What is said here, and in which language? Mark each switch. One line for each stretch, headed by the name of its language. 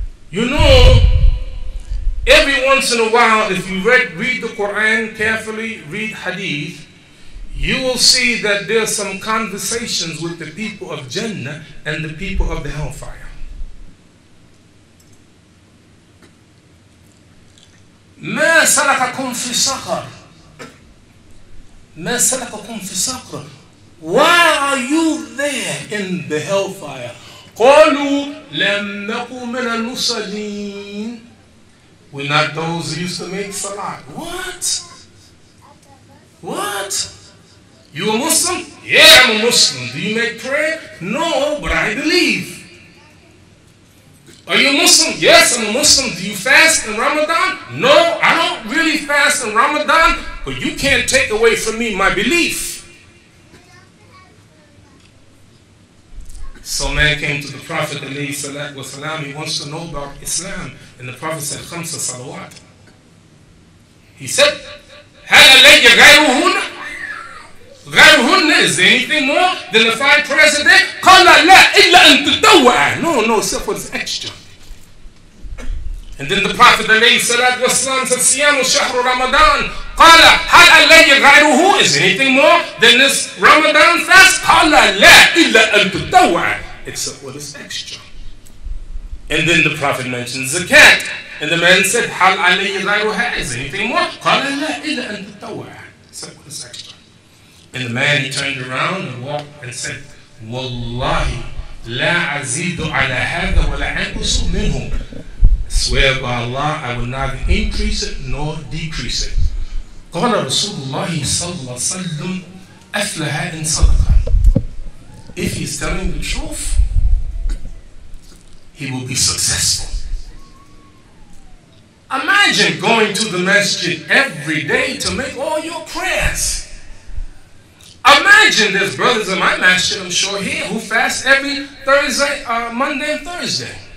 English: You know, every once in a while, if you read the Quran carefully, read Hadith, you will see that there are some conversations with the people of Jannah and the people of the hellfire.
Arabic: ما سلككم في سقر ما سلككم في سقر.
English: Why are you there in the hellfire?
Arabic: قالوا لم نكن من المصلين.
English: We're not those who used to make salat. What? What? You a Muslim? Yeah, I'm a Muslim. Do you make prayer? No, but I believe. Are you a Muslim? Yes, I'm a Muslim. Do you fast in Ramadan? No, I don't really fast in Ramadan, but you can't take away from me my belief. So man came to the Prophet ﷺ, he wants to know about Islam. And the Prophet said,
Arabic: Khamsa salawat.
English: He said,
Arabic: هَلْ عَلَيَّ غَيْرُهُنَّ? غَيْرُهُنَّ,
English: is there anything more than the 5 prayers a day?
Arabic: قَالَ لَا إِلَّا أَن تَطَوَّعَ.
English: No, except what's extra. And then the Prophet ﷺ said,
Arabic: Siyamu shahru Ramadan. Qala, hal alayya ghayruhu?
English: Is there anything more than this Ramadan fast?
Arabic: Qala, la illa an tutawwa.
English: Except what is extra. And then the Prophet mentioned zakat. And the man said,
Arabic: hal alayya ghayruha?
English: Is there anything more?
Arabic: Qala, la illa an tutawwa.
English: Except what is extra. And the man, he turned around and walked and said,
Arabic: Wallahi, la azidu ala hadha wa la anqusu minhum.
English: Swear by Allah, I will neither increase it nor decrease it.
Arabic: قال رسول الله صلى الله عليه وسلم أفلح إن صدق.
English: If he's telling the truth, he will be successful. Imagine going to the masjid every day to make all your prayers. Imagine there's brothers in my masjid, I'm sure here, who fast every Thursday, Monday and Thursday.